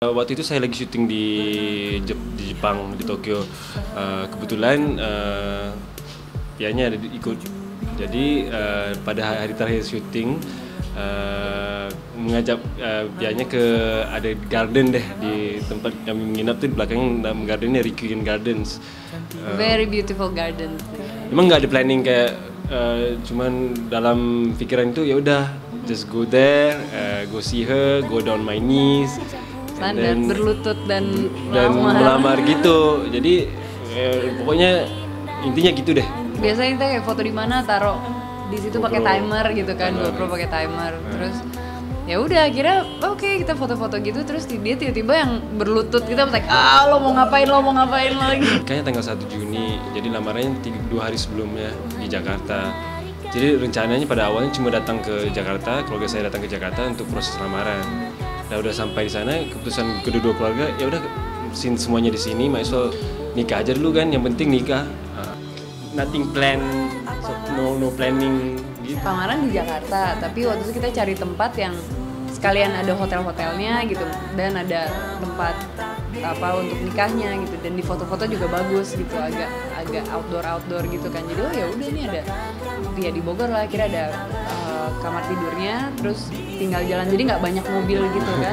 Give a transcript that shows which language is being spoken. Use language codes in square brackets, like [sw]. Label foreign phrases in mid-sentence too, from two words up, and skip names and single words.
[id] Waktu itu saya lagi syuting di Jepang, di Tokyo. Kebetulan pianya ada ikut. Jadi pada hari terakhir syuting mengajak pianya ke ada garden deh di tempat kami menginap tuh, di belakang gardennya Rikuin Gardens. [en] Very beautiful garden. [id] Emang nggak ada planning kayak cuman dalam pikiran itu ya udah [en] just go there, go see her, go down my knees, [id] standar berlutut dan melamar gitu. Jadi pokoknya intinya gitu deh. Biasanya kita kayak foto di mana taruh di situ pakai timer gitu kan, GoPro pakai timer. Terus ya udah akhirnya oke, kita foto-foto gitu, terus dia tiba-tiba yang berlutut, kita like lo mau ngapain lagi. Kayaknya tanggal 1 Juni, jadi lamarannya 2 hari sebelumnya di Jakarta. Jadi rencananya pada awalnya cuma datang ke Jakarta, keluarga saya datang ke Jakarta untuk proses lamaran. Nah udah sampai di sana, keputusan kedua keluarga ya udah semuanya di sini, [en] might as well [id] nikah aja dulu kan, yang penting nikah. [en] Nothing plan, no planning gitu. [id] Lamaran di Jakarta, tapi waktu itu kita cari tempat yang sekalian ada hotel-hotelnya gitu, dan ada tempat apa untuk nikahnya gitu, dan di foto-foto juga bagus gitu, agak outdoor gitu kan. Jadi ya udah, ini ada ya di Bogor lah, kira ada kamar tidurnya, terus tinggal jalan, jadi nggak banyak mobil gitu kan.